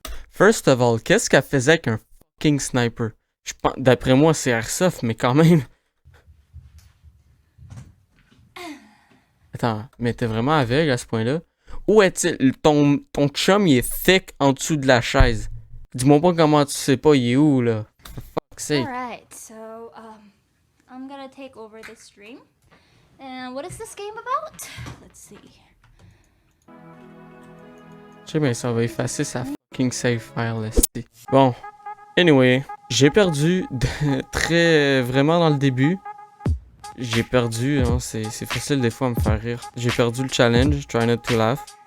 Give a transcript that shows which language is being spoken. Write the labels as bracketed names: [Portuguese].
[English] First of all, [French] qu'est-ce qu'elle faisait avec un fucking sniper? D'après moi, c'est Airsoft, mais quand même. Attends, mais t'es vraiment aveugle à ce point-là? Où est-il? Ton chum, il est thick en dessous de la chaise. Dis-moi pas comment tu sais pas, il est où, là? [English] For fuck's sake. Alright, so, I'm gonna take over this stream. And what is this game about? Let's see. [French] Je sais bien, ça va effacer sa fucking save file, là. Bon. Anyway, j'ai perdu vraiment dans le début. J'ai perdu, hein, c'est facile des fois à me faire rire. J'ai perdu le challenge, [English] try not to laugh.